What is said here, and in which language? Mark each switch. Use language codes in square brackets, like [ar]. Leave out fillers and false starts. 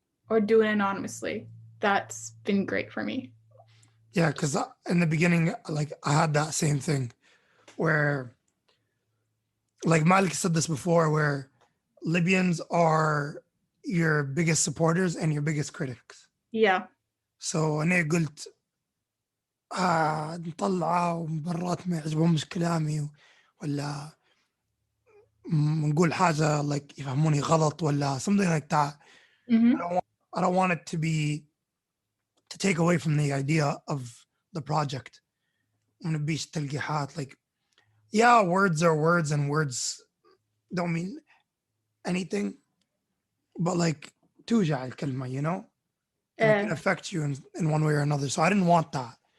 [en] Or do it anonymously. That's been great for me. Yeah, because in the beginning, like I had that same thing where, like Malik said this before, where Libyans are your biggest supporters and your biggest critics. Yeah. [ar] So أنا قلت نطلعه مرات ما يعجبهمش كلامي ولا نقول حاجة like يفهموني غلط ولا [en] something like that. I Mm-hmm. don't want, I don't want it to take away from the idea of the project. [ar] ما نبيش تلقيحات [en] like yeah, words are words and words don't mean anything, but like [ar] توجع الكلمة, [en] you know, and it can affect you in one way or another. So I didn't want that.